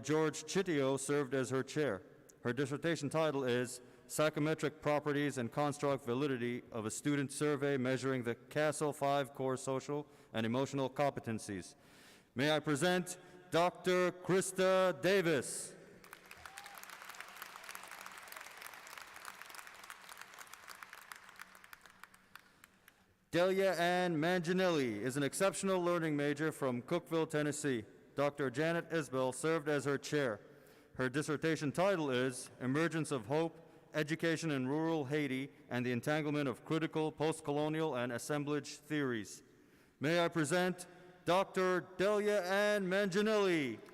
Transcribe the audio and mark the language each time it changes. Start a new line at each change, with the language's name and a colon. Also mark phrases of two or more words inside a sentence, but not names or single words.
English: George Chitio served as her chair. Her dissertation title is Psychometric Properties and Construct Validity of a Student Survey Measuring the CASEL 5 Core Social and Emotional Competencies. May I present Dr. Krista Davis. Delia Ann Manginelli is an exceptional learning major from Cookeville, Tennessee. Dr. Janet Isbell served as her chair. Her dissertation title is Emergence of Hope, Education in Rural Haiti, and the Entanglement of Critical, Post-Colonial, and Assemblage Theories. May I present Dr. Delia Ann Manginelli.